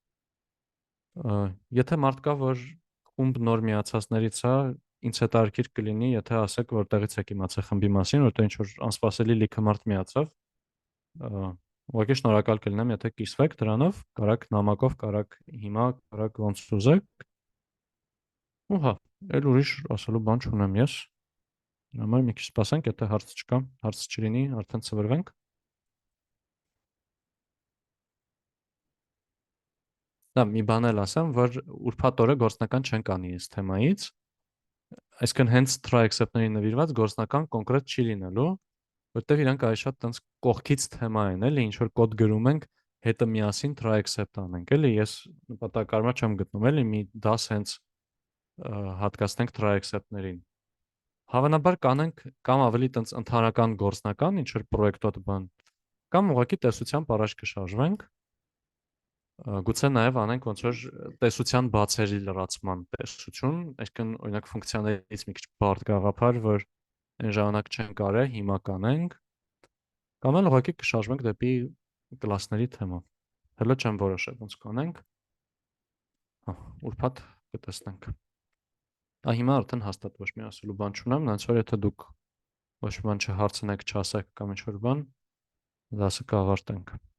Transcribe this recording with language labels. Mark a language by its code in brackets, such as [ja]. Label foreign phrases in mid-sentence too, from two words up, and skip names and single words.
[hy] եթե մարդ կա, որ խումբ նոր միացածներից է, ինձ հետաքրքիր կլինի, եթե ասեք, որտեղից եք իմացել խմբի մասին, որտեղ ինչ որ անսպասելի լիքը մարդ միացավ, ուղղակի շնորհակալ կլինեմ, եթե կիսվեք դրանով, կարաք նամակով, կարաք հիմա, կարաք ոնց ուզեք։ Ու հա, էլ ուրիշ ասելու բան չունեմ ես։ Դրա համար մի քիչ սպասենք, եթե հարց չկա, հարց չլինի, արդեն ծվրվենք։ Դա մի բան էլ ասեմ, որ ուրբաթ օրը գործնական չենք անի այս թեմայից, այսինքն հենց try-except-ների նվիրված գործնական կոնկրետ չի լինելու, որտեղ իրանք ավելի շատ տենց կողքից թեմա են, էլի, ինչ որ կոդ գրում ենք, հետը միասին try-except անենք, էլի, ես նպատակարար չեմ գտնում, էլի, մի դաս հենց հատկացնենք try-except-ներին։ Հավանաբար կանենք կամ ավելի տենց ընդհանրական գործնական, ինչ որ պրոյեկտոտ բան, կամ ուղղակի տեսությամբ առաջ կշարժվենք, գուցե նաև անենք ոնց որ տեսության բացերի լրացման տեսություն, այսինքն օրինակ ֆունկցիաներից մի քիչ բարդ գաղափար, որ այն ժամանակ չեն կարել, հիմա կանենք, կամ էլ ուղղակի կշարժվենք դեպի կլասների թեմա։ Հələ չեմ որոշել ոնց կանենք։ Հա, ուրբաթ կտեսնենք։ Հիմա արդեն հաստատ ոչ մի ասելու բան չունեմ, նենց որ եթե դուք ոչ մի բան չհարցնեք, չասեք կամ ինչ որ բան, դասը կավարտենք։